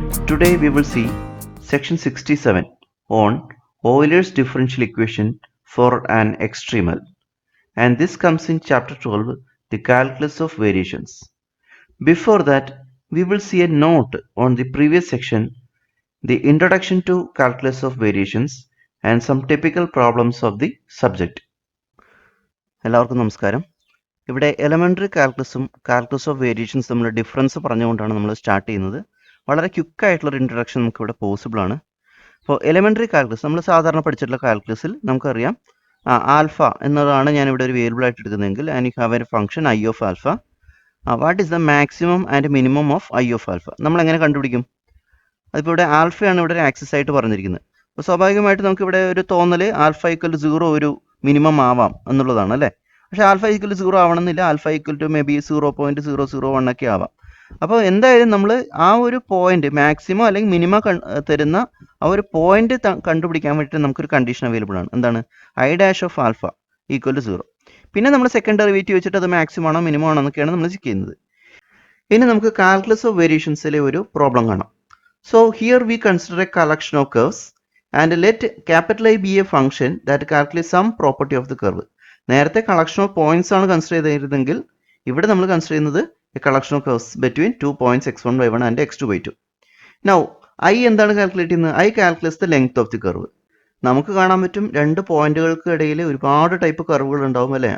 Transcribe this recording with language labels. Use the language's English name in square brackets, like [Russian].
[English] Today we will see section 67 on Euler's differential equation for an extremal, and this comes in chapter 12, the calculus of variations. Before that, we will see a note on the previous section, the introduction to calculus of variations and some typical problems of the subject. [Malayalam] എല്ലാവർക്കും നമസ്കാരം. ഇവിടെ elementary കാൽക്കുലസും calculus of variations തമ്മിലുള്ള difference പറഞ്ഞുകൊണ്ടാണ് നമ്മൾ start ചെയ്യുന്നത്. വളരെ ക്വിക്കായിട്ടുള്ളൊരു introduction നമുക്കിവിടെ possible ആണ്. അപ്പോൾ എലമെൻ്ററി കാൽക്കുലസ് നമ്മൾ സാധാരണ പഠിച്ചിട്ടുള്ള കാൽക്കുലസിൽ നമുക്കറിയാം ആൽഫ എന്നതാണ് ഞാനിവിടെ ഒരു വേരിയബിൾ ആയിട്ട് എടുക്കുന്നതെങ്കിൽ [English] And you have a function I of alpha. What is the maximum and minimum of I of alpha? [Malayalam] നമ്മൾ എങ്ങനെ കണ്ടുപിടിക്കും? അതിപ്പോൾ ഇവിടെ ആൽഫയാണ് ഇവിടെ ഒരു ആക്സിസ് ആയിട്ട് പറഞ്ഞിരിക്കുന്നത്. അപ്പോൾ സ്വാഭാവികമായിട്ട് നമുക്കിവിടെ ഒരു തോന്നൽ ആൽഫ ഈക്വൽ 0 ഒരു മിനിമം ആവാം എന്നുള്ളതാണ് അല്ലേ? പക്ഷേ ആൽഫ ഈക്വൽ 0 ആവണമെന്നില്ല. Alpha equal to may be 0.001 ഒക്കെ ആവാം. അപ്പോൾ എന്തായാലും നമ്മൾ ആ ഒരു പോയിന്റ് മാക്സിമം അല്ലെങ്കിൽ മിനിമം തരുന്ന ആ ഒരു പോയിന്റ് കണ്ടുപിടിക്കാൻ വേണ്ടിയിട്ട് നമുക്കൊരു കണ്ടീഷൻ അവൈലബിൾ ആണ്. എന്താണ്? I dash of alpha equal to 0. പിന്നെ നമ്മൾ സെക്കൻഡ് ഡെറിവേറ്റീവ് വെച്ചിട്ട് അത് മാക്സിമം ആണോ മിനിമം ആണോ എന്നൊക്കെയാണ് നമ്മൾ ചെക്ക് ചെയ്യുന്നത്. ഇനി നമുക്ക് കാൽക്കുലസ് ഓഫ് വേരിയേഷൻസിലെ ഒരു പ്രോബ്ലം കാണാം. [English] So here we consider a collection of curves and let capital I be a function that calculates some property of the curve. [Malayalam] നേരത്തെ കളക്ഷൻ ഓഫ് പോയിന്റ്സ് ആണ് കൺസിഡർ ചെയ്തിരുന്നെങ്കിൽ ഇവിടെ നമ്മൾ കൺസിഡർ ചെയ്യുന്നത് collection of curves between 2 points x1 y1 and x2 y2. [English] now I [Malayalam] എന്താണ് calculate ചെയ്യുന്നത്? [English] I calculates the length of the curve. [Malayalam] നമുക്ക് കാണാൻ പറ്റും രണ്ട് പോയിന്റുകൾക്ക് ഇടയിൽ ഒരുപാട് ടൈപ്പ് കർവുകൾ ഉണ്ടാവും അല്ലേ?